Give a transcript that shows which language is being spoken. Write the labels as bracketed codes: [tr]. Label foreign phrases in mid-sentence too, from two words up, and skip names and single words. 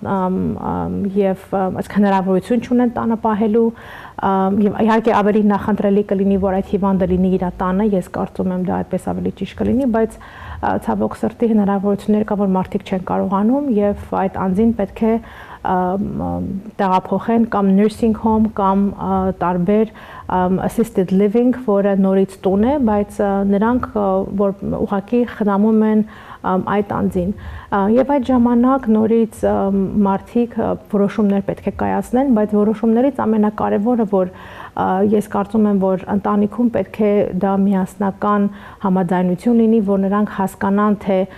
[hy] եւ այսքան հնարավորություն չունեն տանը պահելու եւ իհարկե ավելի նախընտրելի կլինի, որ այդ հիվանդը լինի իր տանը, ես կարծում եմ դա այդպես ավելի ճիշտ կլինի, բայց ցավոք սրտի հնարավորություններ կա, որ մարդիկ չեն կարողանում եւ այդ անձին պետք է տեղափոխեն կամ [en] nursing home [hy] կամ տարբեր [en] assisted living, [hy] որը նորից տուն է, բայց նրանք որ ուղղակի խնամում են այդ անձին եւ այդ ժամանակ նորից մարդիկ որոշումներ պետք է կայացնեն, բայց որոշումներից ամենակարևորը, որ ես կարծում եմ, որ ընտանիքում պետք է դա միասնական համաձայնություն լինի, որ նրանք հասկանան, թե